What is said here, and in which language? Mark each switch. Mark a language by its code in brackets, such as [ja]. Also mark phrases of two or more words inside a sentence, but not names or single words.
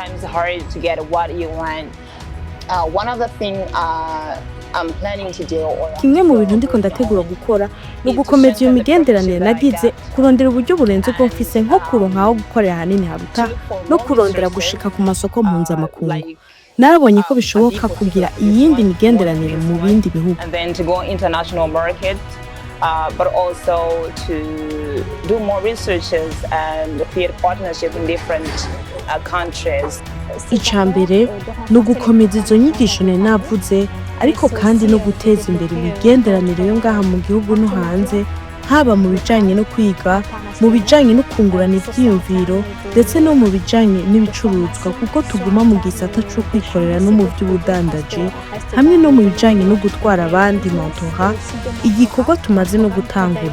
[rn] Kimwe mu bintu ndiko ndategura gukora ni ugukomeza iyo migenderanire nagize, kurondera uburyo burenze bwo mfise nko kuronka aho gukorera hanini haruta no kurondera gushika ku masoko mpuzamakungu. Narabonye ko bishoboka kugira iyindi migenderanire mu bindi bihugu. [en] But also to do more researches and create partnerships in different countries. [rn] Icambere no gukomeza izo nyigisho navuze, ariko kandi no guteza imbere imigenderanire yo ngaha mu gihugu no hanze, haba mu bijanye no kwiga, mu bijanye no kungurana ivyiyumviro, ndetse no mu bijanye n'ibicuruzwa kuko tuguma mu gisata cyo kwikorera no mu by'ubudandaji, hamwe no mu bijanye no gutwara abandi montoha, igikorwa tumaze no gutangura.